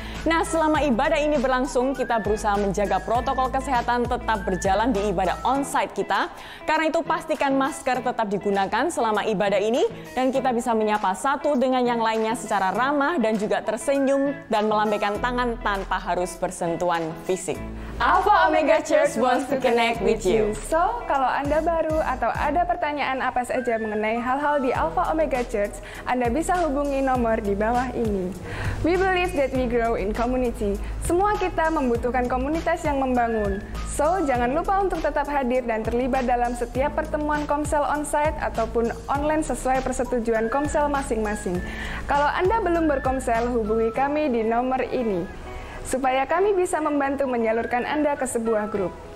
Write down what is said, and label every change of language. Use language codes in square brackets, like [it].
[id] Nah, selama ibadah ini berlangsung, kita berusaha menjaga protokol kesehatan tetap berjalan di ibadah onsite kita. Karena itu pastikan masker tetap digunakan selama ibadah ini dan kita bisa menyapa satu dengan yang lainnya secara ramah dan juga tersenyum dan melambaikan tangan tanpa harus bersentuhan fisik. [en] Alpha Omega Church wants to connect with you. [id] So, kalau Anda baru atau ada pertanyaan apa saja mengenai hal-hal di Alpha Omega Church, Anda bisa hubungi nomor di bawah ini. [en] We believe that we grow in community. [id] Semua kita membutuhkan komunitas yang membangun. So, jangan lupa untuk tetap hadir dan terlibat dalam setiap pertemuan komsel onsite ataupun online sesuai persetujuan komsel masing-masing. Kalau Anda belum berkomsel, hubungi kami di nomor ini, supaya kami bisa membantu menyalurkan Anda ke sebuah grup.